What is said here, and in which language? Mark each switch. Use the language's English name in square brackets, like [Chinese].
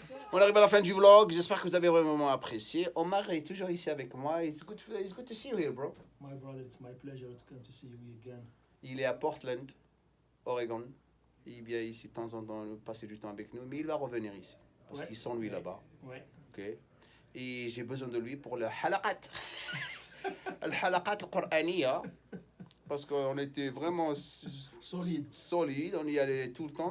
[French] On arrive à la fin du vlog. J'espère que vous avez vraiment apprécié. Omar est toujours ici avec moi. [English] It's good to see you here, bro. My brother, it's my pleasure to come to see you again. [French] Il est à Portland, Oregon. Il vient ici de temps en temps passer du temps avec nous, mais il va revenir ici. Parce Ouais. qu'ils sont lui là-bas. Ouais. Ok. Et j'ai besoin de lui pour le halaqat. Le halaqat al-Qur'aniya. Parce qu'on était vraiment solide. On y allait tout le temps.